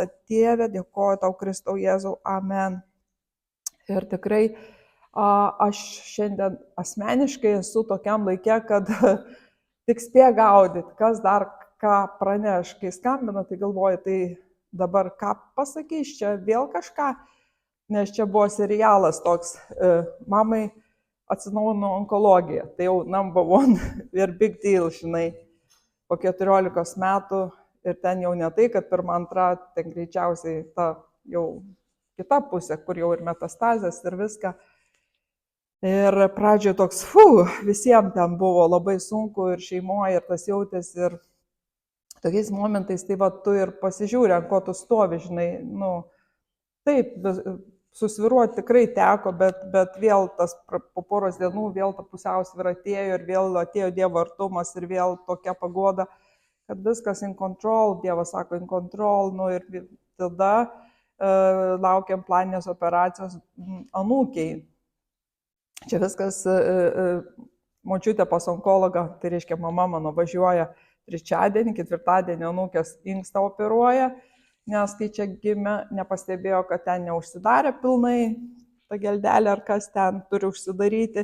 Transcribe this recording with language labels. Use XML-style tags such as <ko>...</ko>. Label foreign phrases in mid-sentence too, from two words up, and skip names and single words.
<lt>Dieve, dėkoju tau, Kristau Jėzau, amen. Ir tikrai aš šiandien asmeniškai esu tokiam laikė, kad tik spėja gaudyti, kas dar ką praneš. Kai skambina, tai galvoju, tai dabar ką pasakys, čia vėl kažką, nes čia buvo serialas toks, mamai atsinaujino onkologija, tai jau</lt> <en>number one</en> <lt>ir</lt> <en>big deal,</en> <lt>žinai, po 14 metų ir ten jau ne tai, kad pirma, antra, ten greičiausiai ta jau kita pusė, kur jau ir metastazės ir viską. Ir pradžioje toks, visiems ten buvo labai sunku ir šeimoje, ir tas jautės, ir tokiais momentais, tai va, tu ir pasižiūrė, ant ko tu stovi, žinai, taip, susviruoti tikrai teko, bet vėl tas po poros dienų, vėl ta pusiausvyra atėjo ir vėl atėjo Dievo artumas ir vėl tokia pagoda, kad viskas</lt> <en>in control,</en> <lt>Dievas sako</lt> <en>in control,</en> <lt>ir tada laukiam planinės operacijos anūkiai. Čia viskas, močiutė pas onkologą, tai reiškia mama mano važiuoja trečiadienį, ketvirtadienį anūkės inkstą operuoja, nes kai čia gimė, nepastebėjo, kad ten neužsidarė pilnai, ta geldelė ar kas ten turi užsidaryti.</lt>